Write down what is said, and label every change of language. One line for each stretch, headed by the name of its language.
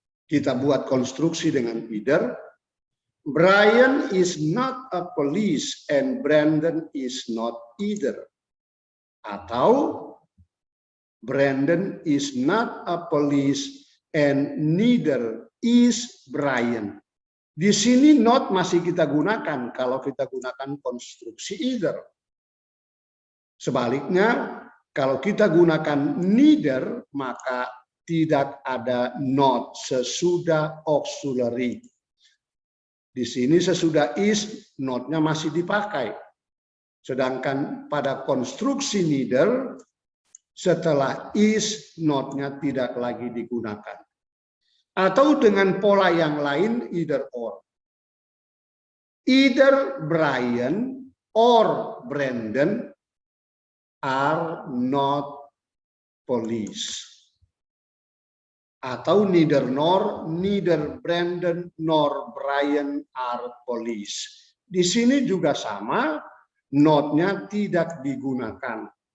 Indonesian: Kita buat konstruksi dengan either.
English: Brian is not a police and Brandon is not either.
Indonesian: Atau
English: Brandon is not a police and neither is Brian.
Indonesian: Di sini not masih kita gunakan kalau kita gunakan konstruksi either. Sebaliknya, kalau kita gunakan neither, maka tidak ada not sesudah auxiliary. Di sini sesudah is, not-nya masih dipakai. Sedangkan pada konstruksi neither, setelah is, not-nya tidak lagi digunakan. Atau dengan pola yang lain, either or.
English: Either Brian or Brandon are not police.
Indonesian: Atau
English: neither Brandon nor Brian are police.
Indonesian: Di sini juga sama, not-nya tidak digunakan.